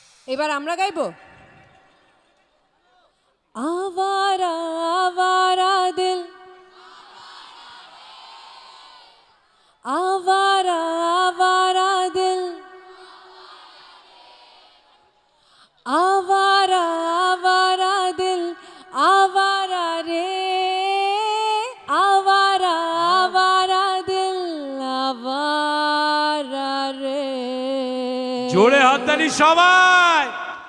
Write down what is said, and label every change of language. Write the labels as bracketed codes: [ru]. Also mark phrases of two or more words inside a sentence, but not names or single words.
[bn] এবার আমরা গাইবো [hi] आवारा आवारा दिल आवारा आवारा दिल आवारा आवारा दिल आवारा रे आवारा आवारा दिल आवारा रे [bn] জোরে হাততালি সবাই।